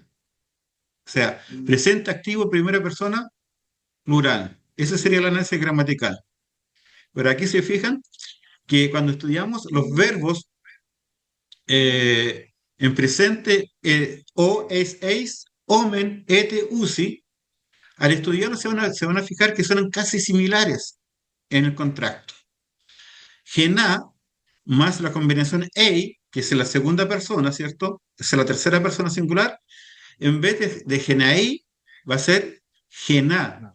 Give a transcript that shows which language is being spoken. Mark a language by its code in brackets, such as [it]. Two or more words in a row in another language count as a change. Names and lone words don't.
[es] O sea, presente activo, primera persona, plural. Ese sería el análisis gramatical. Pero aquí se fijan que cuando estudiamos los verbos en presente, [el] o, es, eis, omen, ete, usi, [es] al estudiarlo se van a fijar que son casi similares en el contracto. Gená más la combinación ei, que es la segunda persona, ¿cierto? Es la tercera persona singular, en vez de genaí, va a ser gená.